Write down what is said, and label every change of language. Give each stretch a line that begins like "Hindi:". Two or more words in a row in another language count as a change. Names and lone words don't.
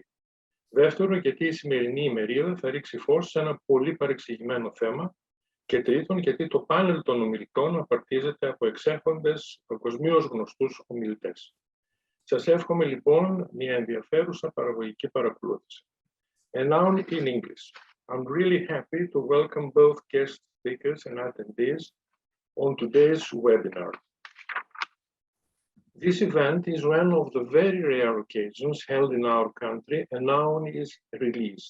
Greek: Δεύτερον, γιατί η σημερινή ημερίδα θα ρίξει φως σε ένα πολύ παρεξηγημένο θέμα. Και τρίτον, γιατί το πάνελ των ομιλητών απαρτίζεται από εξέχοντες παγκοσμίως γνωστούς ομιλητές. Σας εύχομαι λοιπόν μια ενδιαφέρουσα παραγωγική παρακολούθηση.
English: And now in English. I'm really happy to welcome both guest speakers and attendees on today's webinar. This event is one of the very rare occasions held in our country and now is released.